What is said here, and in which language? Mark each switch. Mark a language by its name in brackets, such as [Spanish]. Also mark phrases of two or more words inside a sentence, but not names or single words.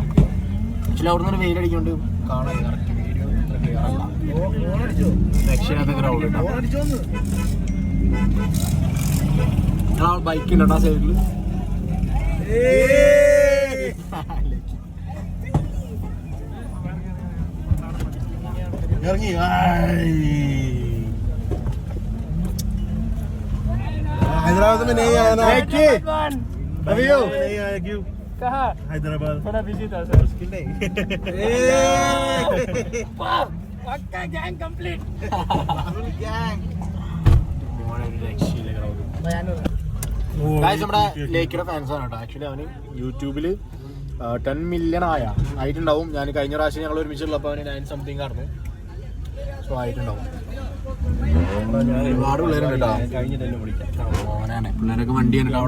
[Malayalam] ആക്ച്വലി അവിടെ നിന്ന് വെയിലടിക്കൊണ്ട് കാണാനില്ല. [English] correct video [Malayalam] രക്ഷയില്ലാത്ത ക്രൗഡ് കേട്ടോ. ബൈക്ക് ഉണ്ടോ ആ സൈഡില്? [Hindi] ഇറങ്ങി हैदराबाद में नहीं आया ना। अभी हो नहीं आया क्यों? कहाँ? हैदराबाद थोड़ा बिजी था सर, मुश्किल नहीं। पक्का [English] gang complete. [Malayalam] गैंग ഗായ്സ് നമ്മുടെ ലേക്കിയുടെ ഫാൻസാണ് കേട്ടോ. ആക്ച്വലി അവന് യൂട്യൂബില് 10 മില്യൺ ആയിട്ടുണ്ടാവും. ഞാൻ കഴിഞ്ഞ പ്രാവശ്യം ഞങ്ങൾ ഒരുമിച്ചുള്ളപ്പോൾ അവന് 9 സംതിങ് ആയിരുന്നു. സോ ആയിട്ടുണ്ടാവും. ഒരുപാട് പിള്ളേരുണ്ട് കേട്ടോ. പിള്ളേരൊക്കെ വണ്ടിയാണ് അവിടെ.